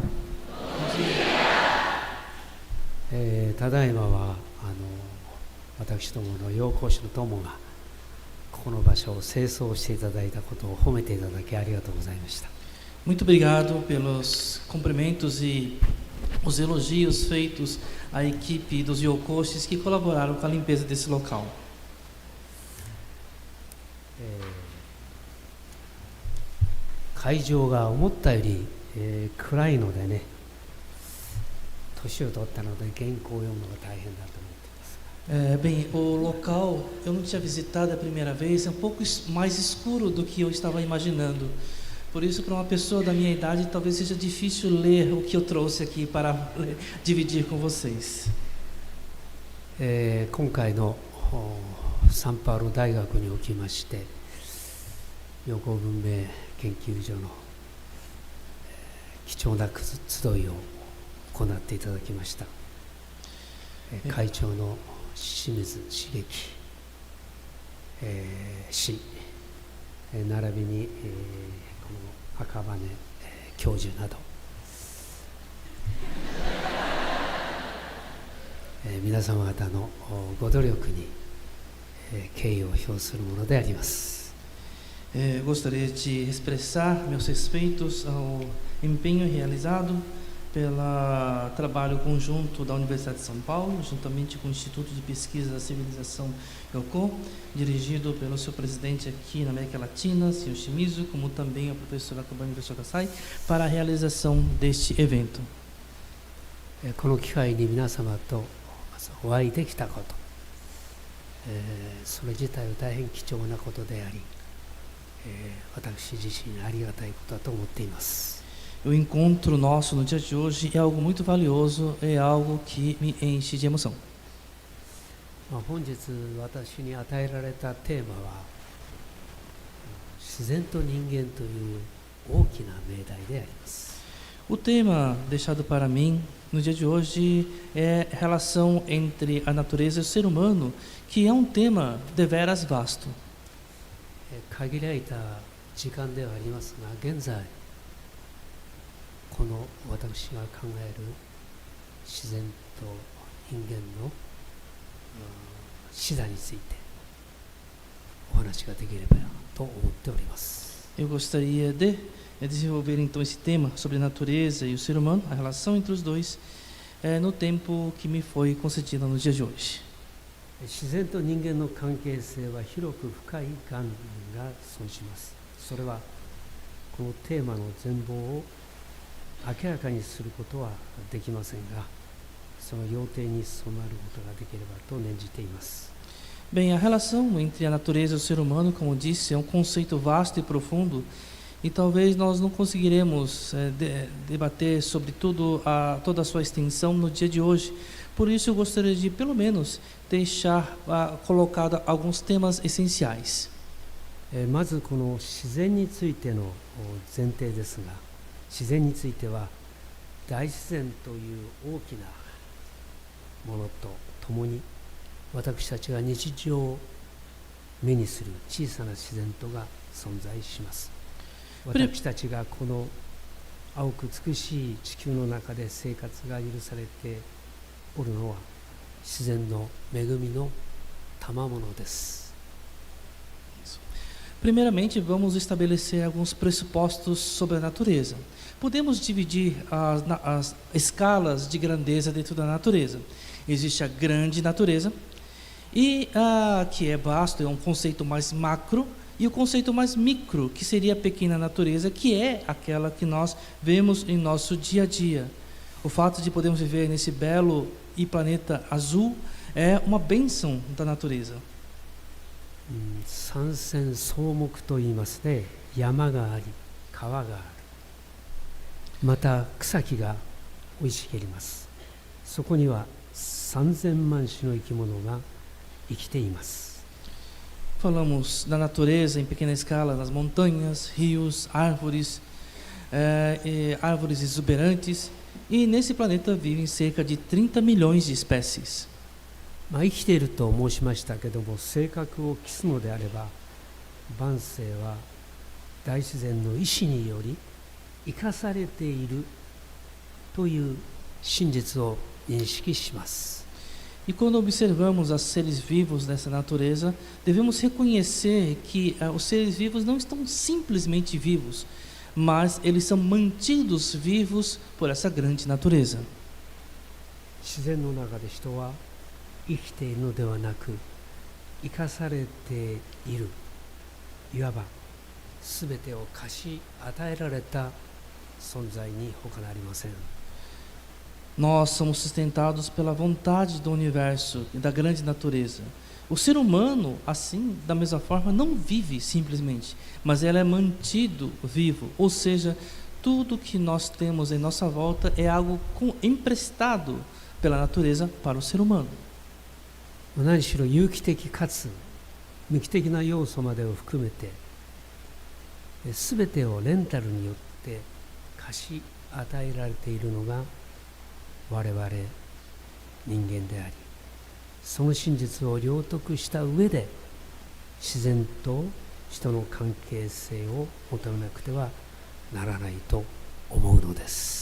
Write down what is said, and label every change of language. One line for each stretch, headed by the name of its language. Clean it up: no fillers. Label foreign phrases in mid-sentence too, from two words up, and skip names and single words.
Japanese: ただいまは私どもの養蜂士の友がここの場所を清掃していただいたことを褒めていただきありがとうございました。
Portuguese: Muito obrigado pelos cumprimentos e os elogios feitos à equipe dos Yokoshis que colaboraram com a limpeza desse local.
Japanese: 会場が思ったより、暗いのでね、年を取ったので原稿を読むのが大変だと思っています。
Portuguese: Bem, o local eu não tinha visitado a primeira vez, é um pouco mais escuro do que eu estava imaginando. Por isso, para uma pessoa da minha idade, talvez seja difícil ler o que eu trouxe aqui para dividir com vocês.
Japanese: 今回のサンパウロ大学におきまして陽光文明研究所の貴重な集いを行っていただきました。会長の清水茂樹氏並びにこの赤羽教授など皆様方のご努力に敬意を表するものであります。
Portuguese: Gostaria de expressar meus respeitos ao empenho realizado pelo trabalho conjunto da Universidade de São Paulo, juntamente com o Instituto de Pesquisa da Civilização Yoko, dirigido pelo seu presidente aqui na América Latina, Sr. Shimizu, como também a professora Akabane Kasai, para a realização deste evento.
Japanese: この機会に皆様とお会いできたこと、それ自体は大変貴重なことであり、私自身ありがたいことだと思っています。
Portuguese: O encontro nosso no dia de hoje é algo muito valioso, é algo que me enche de emoção.
Japanese: 本日私に与えられたテーマは自然と人間という大きな命題であります。
Portuguese: O tema deixado para mim no dia de hoje é a relação entre a natureza e o ser humano, que é um tema deveras vasto.
Japanese: 限られた時間ではありますが、現在この私が考える自然と人間の視座についてお話ができればと思っております。
Portuguese: Eu gostaria de desenvolver então esse tema sobre a natureza e o ser humano, a relação entre os dois, no tempo que me foi concedido no dia de hoje.
Japanese: 自然と人間の関係性は広く深い概念が存します。それはこのテーマの全貌を明らかにすることはできませんが、その要点に染まることができればと念じています。
Portuguese: Bem, a relação entre a natureza e o ser humano, como disse, é um conceito vasto e profundo, e talvez nós não conseguiremos debater sobre toda a sua extensão no dia de hoje. Por isso, eu gostaria de, pelo menos, deixar colocado alguns temas essenciais.
Japanese: まずこの自然についての前提ですが、自然については大自然という大きなものとともに私たちが日常目にする小さな自然とが存在します。私たちがこの青く美しい地球の中で生活が許されておるのは自然の恵みの賜物です。
Portuguese: Primeiramente, vamos estabelecer alguns pressupostos sobre a natureza. Podemos dividir as escalas de grandeza dentro da natureza. Existe a grande natureza, que é vasto, é um conceito mais macro, e o conceito mais micro, que seria a pequena natureza, que é aquela que nós vemos em nosso dia a dia. O fato de podermos viver nesse belo e planeta azul é uma bênção da natureza.
Japanese: 山川草木といいますね。山があり川がある、また草木が生い茂ります。そこには3000万種の生き物が生きています。
Portuguese: Falamos da natureza em pequena escala, nas montanhas, rios, árvores, árvores exuberantes, e nesse planeta vivem cerca de 30 milhões de espécies.
Japanese: 生きていると申しましたけども、性格を期すのであれば、万世は大自然の意志により生かされているという真実を認識します。
Portuguese: E quando observamos os seres vivos dessa natureza, devemos reconhecer que os seres vivos não estão simplesmente vivos, mas eles são mantidos vivos por essa grande natureza.
Japanese: 自然の中で人は生きているのではなく、生かされている、いわば全てを貸し与えられた存在に他なりません。
Portuguese: Nós somos sustentados pela vontade do universo e da grande natureza. O ser humano, assim, da mesma forma, não vive simplesmente, mas ele é mantido vivo, ou seja, tudo que nós temos em nossa volta é algo emprestado pela natureza para o ser humano.
Japanese: 何しろ有機的かつ無機的な要素までを含めて、全てをレンタルによって貸し与えられているのが我々人間であり、その真実を領得した上で自然と人の関係性を求めなくてはならないと思うのです。